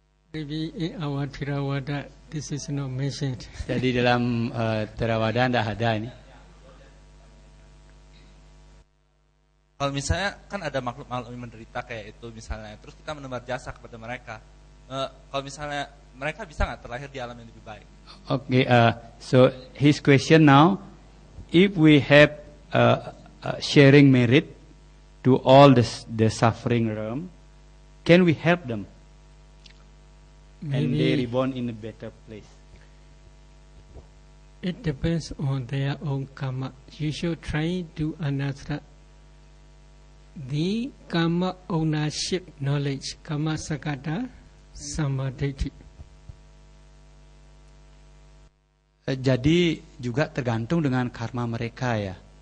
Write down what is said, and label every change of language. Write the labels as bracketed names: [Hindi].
[English] Maybe in our Theravada this is not mentioned. [Indonesian] Jadi dalam Theravada tidak ada ini. Kalau misalnya kan ada makhluk-makhluk yang menderita kayak itu misalnya, terus kita menebar jasa kepada mereka. Kalau misalnya mereka bisa nggak terlahir di alam yang lebih baik? [English] Okay, so his question now, if we have sharing merit to all the suffering realm, can we help them? And they reborn in a better place. It depends on their own karma. You should try to understand the karma ownership knowledge, karma sakata samadhi. [Indonesian] Jadi juga tergantung dengan karma mereka ya.